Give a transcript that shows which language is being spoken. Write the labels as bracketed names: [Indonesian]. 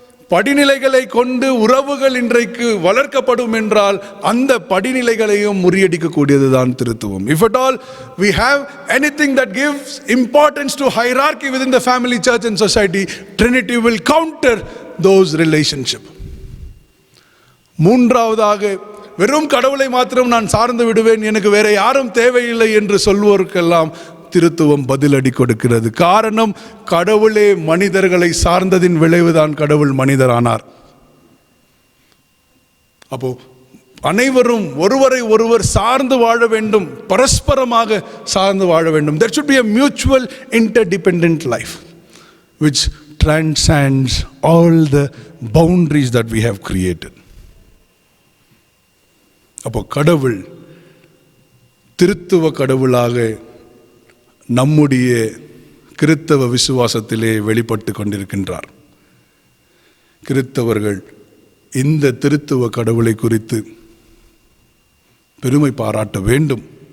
[Tamil] படிநிலைகளை கொண்டு உறவுகள் இன்றைக்கு வளர்க்கப்படும் என்றால் அந்த படிநிலைகளையும் முறியடிக்கக்கூடியதுதான் திருத்துவம். [English] If at all we have anything that gives importance to hierarchy within the family, church and society, Trinity will counter those relationships. [Tamil] மூன்றாவதாக, வெறும் கடவுளை மாத்திரம் நான் சார்ந்து விடுவேன், எனக்கு வேற யாரும் தேவையில்லை என்று சொல்வோருக்கெல்லாம் திருத்துவம் பதிலடி கொடுக்கிறது. காரணம், கடவுளே மனிதர்களை சார்ந்ததின் விளைவுதான் கடவுள் மனிதரானார். அப்போ அனைவரும் ஒருவரை ஒருவர் சார்ந்து வாழ வேண்டும், பரஸ்பரமாக சார்ந்து வாழ வேண்டும். [English] There should be a mutual interdependent life which transcends all the boundaries that we have created. [Tamil] அப்போ கடவுள் திருத்துவ கடவுளாக நம்முடைய கிறித்தவ விசுவாசத்திலே வெளிப்பட்டு கொண்டிருக்கின்றார். கிறித்தவர்கள் இந்த திருத்துவ கடவுளை குறித்து பெருமை பாராட்ட வேண்டும்.